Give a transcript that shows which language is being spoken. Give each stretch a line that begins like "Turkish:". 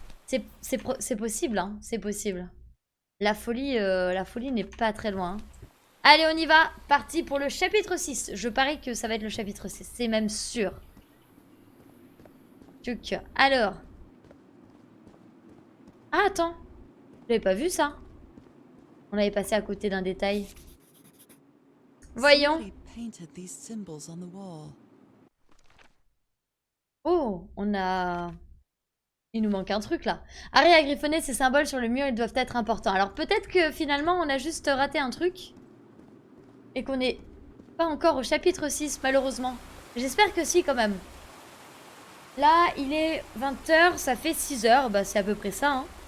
French: C'est possible, hein, c'est possible. La folie n'est pas très loin. Allez, on y va. Parti pour le chapitre 6. Je parie que ça va être le chapitre 6. C'est même sûr. Tuc. Alors. Ah, attends. J'avais pas vu ça. On avait passé à côté d'un détail. Voyons.
English: Somebody painted these symbols on the wall.
French: Oh, on a... Il nous manque un truc là. Harry a griffonné ces symboles sur le mur, ils doivent être importants. Alors peut-être que finalement on a juste raté un truc. Et qu'on n'est pas encore au chapitre 6 malheureusement. J'espère que si quand même. Là il est 20 h, ça fait 6 h. Bah c'est à peu près ça hein.